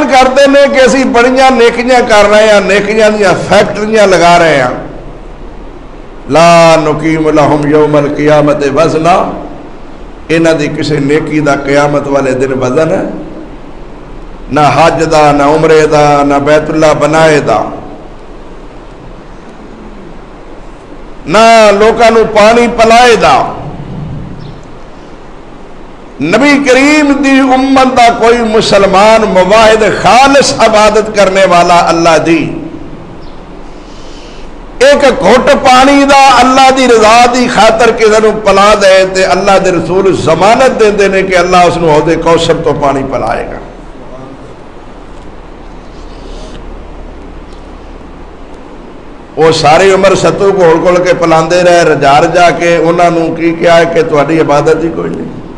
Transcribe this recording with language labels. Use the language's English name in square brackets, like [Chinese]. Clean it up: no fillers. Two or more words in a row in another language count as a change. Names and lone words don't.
[Punjabi] کرتے ہیں کہ اسی بڑیاں نیکیاں کر رہے ہیں، نیکیاں دیا فیکٹریاں لگا رہے ہیں، [Arabic] لا نقیم لہم یوم القیامت وزنا، [Punjabi] انہاں دی کسی نیکی دا قیامت والے دن وزن ہے نہ حج دا، نہ عمرے دا، نہ بیت اللہ بنائے دا، نہ لوکاں نو پانی پلائے دا۔ نبی کریم دی امت دا کوئی مسلمان مواحد خالص عبادت کرنے والا اللہ دی ایک گھٹ پانی دا اللہ دی رضا دی خاطر کسی نو پلا دے تے اللہ دے رسول ضمانت دے نے کہ اللہ اس نو حوض کوثر تو پانی پلائے گا۔ وہ ساری عمر ستو گھول گھول کے پلاندے رہے، رجا رجا کے، انہاں نو کی کیا ہے کہ تہاڈی عبادت ہی کوئی نہیں۔